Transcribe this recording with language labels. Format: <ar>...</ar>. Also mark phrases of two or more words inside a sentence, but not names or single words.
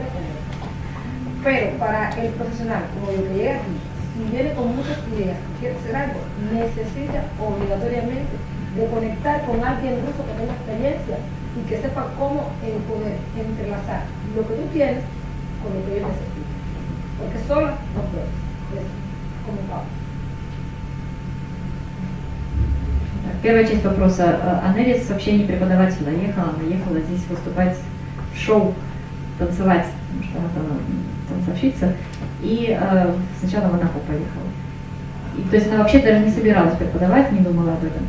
<es>Pero para el profesional, como yo que llega aquí, si viene con muchas ideas y quiere hacer algo, necesita obligatoriamente de conectar con alguien ruso que tenga experiencia y que sepa cómo poder entrelazar lo que tú tienes con lo que yo necesito. Porque sola no puedes. Es como un caos.</es> <ru>Первая часть вопроса. Annelys вообще не преподаватель, она ехала здесь выступать в шоу, танцевать, потому что она танцовщица, и сначала в Анапу поехала. И, то есть она вообще даже не собиралась преподавать, не думала об этом.</ru>